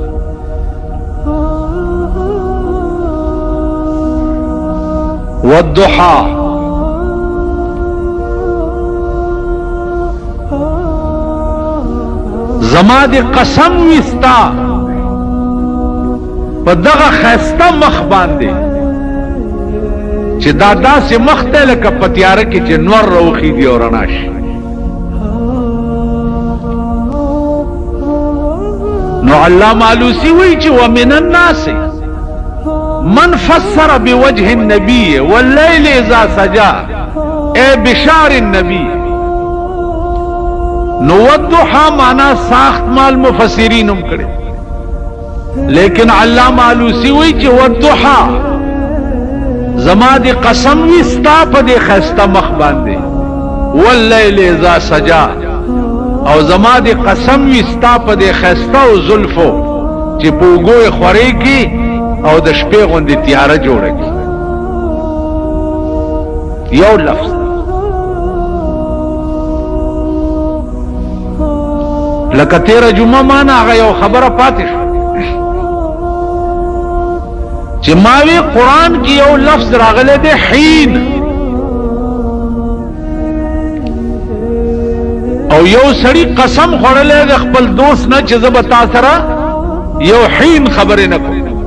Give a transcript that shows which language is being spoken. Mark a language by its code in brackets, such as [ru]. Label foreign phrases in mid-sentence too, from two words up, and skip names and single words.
[ps] والضحى زما دی قسم وستا په دغه خسته مخ باندې چې دا داسې مخ ته لکه په تیاره کې چې نور راوخېږي او رڼا شي. نو علامه علوسی وایي چې [ar] ومن الناس من فسر بوجه النبي والليل اذا سجى اے بشار النبي. [ps] نو والضحى معنا ساخت مال مفسرین هم کړي لیکن علامه علوسی وایي چې والضحى زما دی قسم وستا په دې خسته مخ باندې [ar] والليل اذا سجى [ps] او زما دی قسم وستا په دې خسته او زلفو چې په اوږو یې خورېږي او د شپې غوندې تیاره جوړه کړي. یو لفظ لکه تیره جمعه مانا هغه یو خبره پاتې شو چې ماوی قرآن کی یو لفظ راغله دی حین او یو سړی قسم خوړلی د خپل دوست نه چې زه به تا سره یو حین خبرې نه کوم.